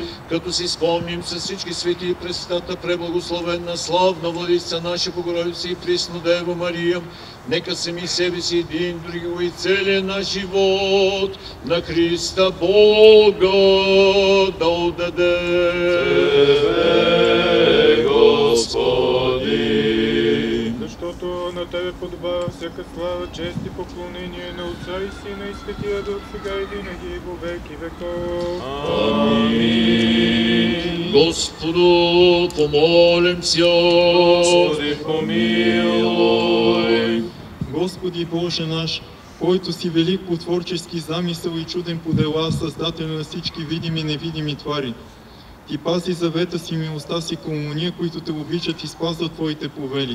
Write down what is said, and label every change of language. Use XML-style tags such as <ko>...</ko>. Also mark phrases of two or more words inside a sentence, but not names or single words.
<bg>Като си спомним с всички свети и пресвятата преблагословенна, славна Владица наша Богородица и Пресна Дева Мария, нека сами себе си един други и целия наш живот на Христа Бога да отдаде. Тебе, Господи. Защото на Тебе подобава всяка слава, чест и поклонение на Отца и Сина и Светия Дух, сега и винаги и во веки веков. Амин. Господу, помолим се. Господи, помилуй. Господи Боже наш, който си велик по творчески замисъл и чуден по дела, създател на всички видими и невидими твари. Ти пази завета си, милостта си към ония, които Те обичат и спазват Твоите повели.</bg>